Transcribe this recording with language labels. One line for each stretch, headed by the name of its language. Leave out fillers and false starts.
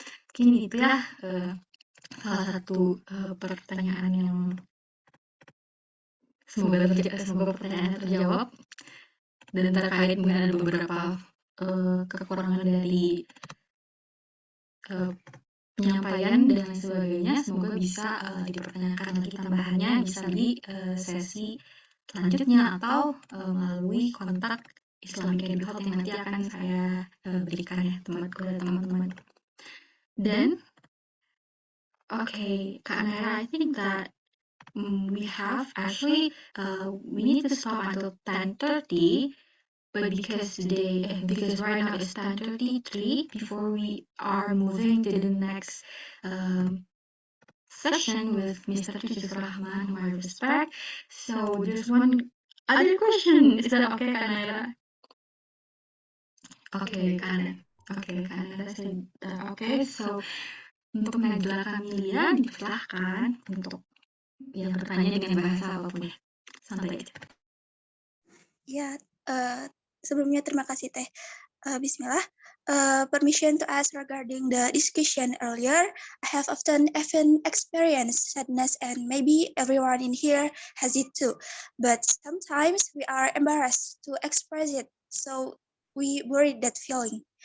Indonesian: Mungkin itu ya salah satu pertanyaan yang semoga pertanyaannya terjawab, dan terkait mungkin ada beberapa kekurangan dari penyampaian dan lain sebagainya, semoga bisa dipertanyakan lagi tambahannya, bisa di sesi selanjutnya atau melalui kontak Islamic Eduhealth yang nanti akan saya berikan ya teman-teman.
English: Dan okay, Kak Nayera, I think that we have actually we need to stop until 10:30, but because right now it's 10:33, before we are moving to the next session with Mr. Cucu Surahman, who I respect. So there's one other question. Is that okay, Kak Nayera? Okay, Kak Nayera.
Indonesian: Oke, Kak said oke.
English: So
Indonesian: untuk Najla Kamilia dipersilahkan untuk yang bertanya dengan bahasa apapun ya. Santai aja. Ya, sebelumnya terima kasih Teh.
Arabic: Bismillah.
English: Permission to ask regarding the discussion earlier. I have often experienced sadness, and maybe everyone in here has it too. But sometimes we are embarrassed to express it, so we bury that feeling.